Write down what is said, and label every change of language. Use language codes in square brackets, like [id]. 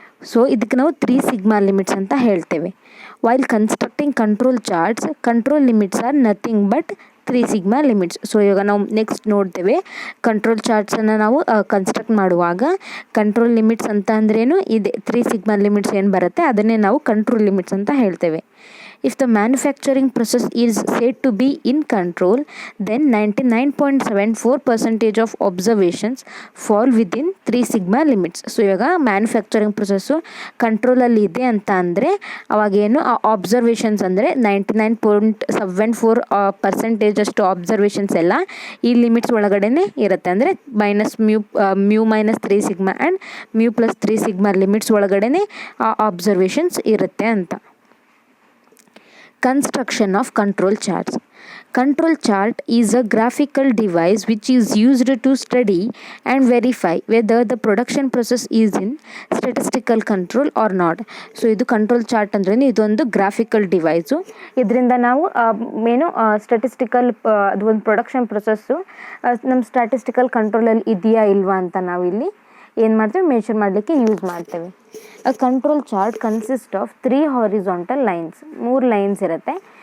[kn] So ಇದಕ್ಕೆ ನಾವು 3 sigma limits ಅಂತ ಹೇಳ್ತೇವೆ. [en] While constructing control charts, control limits are nothing but 3 sigma limits. [kn] So ಇವಾಗ ನಾವು ನೆಕ್ಸ್ಟ್ ನೋಡ್ತೇವೆ ಕಂಟ್ರೋಲ್ ಚಾರ್ಟ್ಸನ್ನು ನಾವು ಕನ್ಸ್ಟ್ರಕ್ಟ್ ಮಾಡುವಾಗ ಕಂಟ್ರೋಲ್ ಲಿಮಿಟ್ಸ್ ಅಂತ ಅಂದ್ರೇನು ಇದೆ, 3 ಸಿಗ್ಮಾ ಲಿಮಿಟ್ಸ್ ಏನು ಬರುತ್ತೆ ಅದನ್ನೇ ನಾವು ಕಂಟ್ರೋಲ್ ಲಿಮಿಟ್ಸ್ ಅಂತ ಹೇಳ್ತೇವೆ. [en] If the manufacturing process is said to be in control, then 99.74% of observations fall within 3 sigma limits. [kn] So ಇವಾಗ ಮ್ಯಾನುಫ್ಯಾಕ್ಚರಿಂಗ್ ಪ್ರೊಸೆಸ್ಸು ಕಂಟ್ರೋಲಲ್ಲಿ ಇದೆ ಅಂತ ಅಂದರೆ ಅವಾಗೇನು ಆ ಅಬ್ಸರ್ವೇಷನ್ಸ್ ಅಂದರೆ 99.74% ಅಷ್ಟು ಅಬ್ಸರ್ವೇಷನ್ಸ್ ಎಲ್ಲ ಈ ಲಿಮಿಟ್ಸ್ ಒಳಗಡೆ ಇರುತ್ತೆ. ಅಂದರೆ mu minus 3 sigma and mu plus 3 sigma limits ಒಳಗಡೆ ಆ ಅಬ್ಸರ್ವೇಷನ್ಸ್ ಇರುತ್ತೆ ಅಂತ. [en] Construction of control charts. Control chart is a graphical device which is used to study and verify whether the production process is in statistical control or not. [kn] So ಇದು control chart ಅಂದ್ರೆ ಇದೊಂದು graphical device. ಇದರಿಂದ ನಾವು statistical ಅದು ಒಂದು production process ನಮ್ಮ statistical ಕಂಟ್ರೋಲಲ್ಲಿ ಇದೆಯಾ ಇಲ್ವಾ ಅಂತ ನಾವು ಇಲ್ಲಿ ಏನು ಮಾಡ್ತೇವೆ, ಮೆಷರ್ ಮಾಡಲಿಕ್ಕೆ ಯೂಸ್ ಮಾಡ್ತೇವೆ. [en] A control chart consist of 3 horizontal lines, 3 lines ಇರುತ್ತೆ.